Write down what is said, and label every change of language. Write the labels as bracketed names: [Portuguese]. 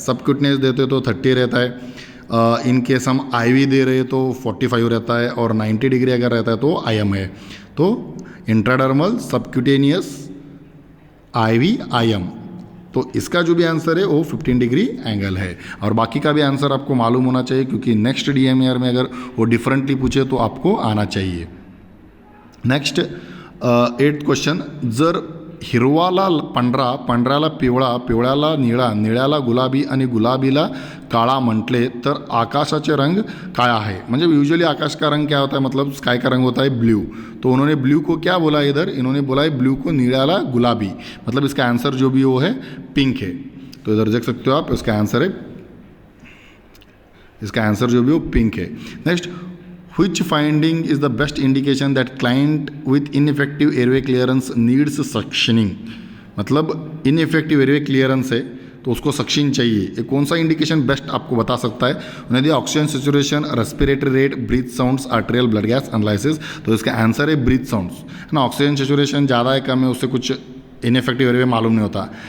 [Hindi] सबक्यूटनेस देते हो तो 30 रहता है। इन केस हम आईवी दे रहे हैं तो 45 रहता है, और 90 डिग्री अगर रहता है तो आईएम है। तो इंट्राडर्मल, सबक्यूटेनियस, आईवी, आईएम, तो इसका जो भी आंसर है वो 15 डिग्री एंगल है। और बाकी का भी आंसर आपको मालूम होना चाहिए, क्योंकि नेक्स्ट डीएमआर में अगर वो डिफरेंटली पूछे तो आपको आना चाहिए। [Marathi] नेक्स्ट 8th क्वेश्चन, जर हिरवाला पांढरा, पांढऱ्याला पिवळा, पिवळ्याला निळा, निळ्याला गुलाबी आणि गुलाबीला काळा म्हटले तर आकाशाचे रंग काय आहे। [Hindi] म्हणजे यूजुअली आकाश का रंग क्या होता है, मतलब स्काई का रंग होता है ब्लू। तो उन्होंने ब्लू को क्या बोला इधर, इन्होंने बोला है ब्लू को [Marathi] निळ्याला गुलाबी, [Hindi] मतलब इसका आंसर जो भी वो है पिंक है। तो इधर देख सकते हो आप, इसका आंसर है, इसका आंसर जो भी वो पिंक है। [English] Next, which finding is the best indication that client with ineffective airway clearance needs suctioning। [Hindi] मतलब [English] ineffective airway clearance [Hindi] है तो उसको सक्शन चाहिए, ये कौन सा इंडिकेशन बेस्ट आपको बता सकता है। उन्हें दिया oxygen saturation, respiratory rate, breathe sounds, arterial blood gas analysis. तो इसका आंसर है ब्रीथ साउंड्स, है ना। ऑक्सीजन सेचुरेशन ज़्यादा है कम है उससे कुछ इनफेक्टिव एरिया मालूम नहीं होता।